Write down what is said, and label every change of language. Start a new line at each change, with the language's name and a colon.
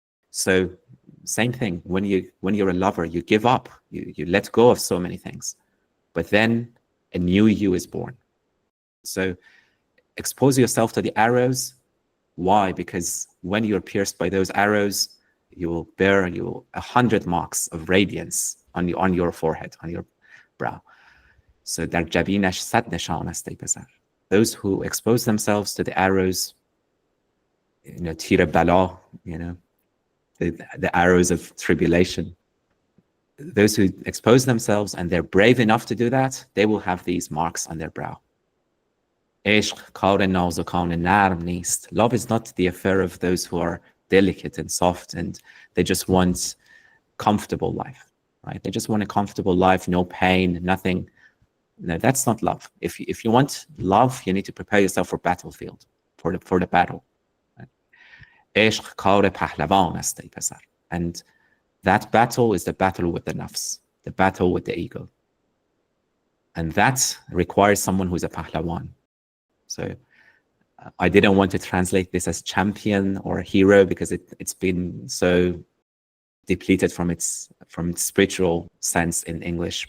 English: So same thing, when you're a lover, you give up, you let go of so many things, but then a new you is born. So expose yourself to the arrows. Why? Because when you're pierced by those arrows, you will bear 100 marks of radiance on your forehead, on your brow.
Persian: So در جبینش 100 نشان است ای پسر.
English: Those who expose themselves to the arrows,
Persian: تیر بلا,
English: the arrows of tribulation. Those who expose themselves and they're brave enough to do that, they will have these marks on their brow.
Persian: عشق کار نازکان نرم نیست.
English: Love is not the affair of those who are delicate and soft and they just want comfortable life, right? They just want a comfortable life, no pain, nothing. No, that's not love. If you want love, you need to prepare yourself for battlefield, for the battle.
Persian: عشق کار پهلوان است ای پسر.
English: And that battle is the battle with the nafs, the battle with the ego. And that requires someone who's a Pahlawan. So I didn't want to translate this as champion or hero because it's been so depleted from its spiritual sense in English.